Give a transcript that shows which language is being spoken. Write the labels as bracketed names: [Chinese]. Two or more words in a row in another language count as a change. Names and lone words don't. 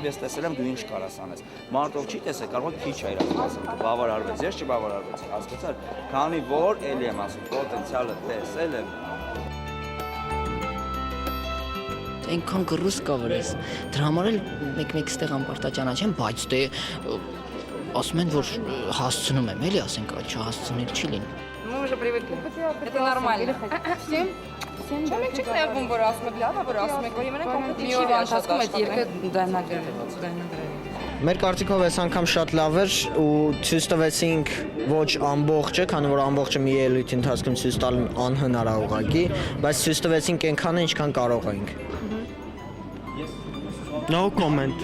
[Armenian] ես տեսել եմ դու ինչ կարաս անես։ Մարդով չի տեսել, կարող քիչ է իր սպասելիքը, բավարարվեց, ես չբավարարվեցի, հասկացար, քանի որ էլի եմ ասում, պոտենցիալը տեսել եմ։ Այնքան գրուս կա վրես, դրա համար էլ մեկ-մեկ ստեղ անպարտաճանաչ եմ, բայց դե ասում են, որ հասցնում եմ, էլի ասենք, չհասցնել չի լինում։ [Russian] Мы уже привыкли. Это нормально. [Armenian] Всем Չեմ չեք նեղվում, որ ասում եք լավ է, որ ասում եք, որ իմանանք կոմպետի չի վերջացնում այդ երկը դայնագրել։ Մեր կարծիքով այս անգամ շատ լավ էր ու ցույց տվեցինք ոչ ամբողջը, քանի որ ամբողջը մի ելույթի ընթացքում ցույց տալ անհնար է ուղղակի, բայց ցույց տվեցինք այնքանը, ինչքան կարող էինք։ [English] No comment։